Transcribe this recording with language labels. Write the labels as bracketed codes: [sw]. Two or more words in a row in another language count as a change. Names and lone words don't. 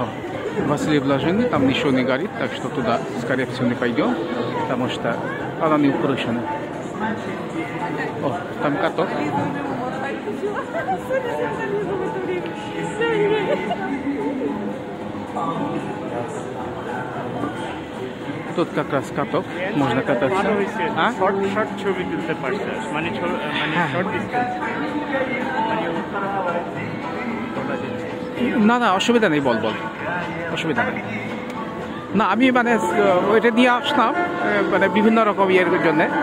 [ru] Василий Блаженный, там ничего не горит, так что туда, скорее всего, не пойдем, потому что она не украшена. О, там каток. Тут как раз каток, можно кататься. [bn] শর্ট ছবি তুলতে পারছে, মানে [en] short distance. [bn] না না, অসুবিধা নেই, বল অসুবিধা নেই। না, আমি মানে ওইটা দিয়ে আসলাম, মানে বিভিন্ন রকম ইয়ের জন্যে।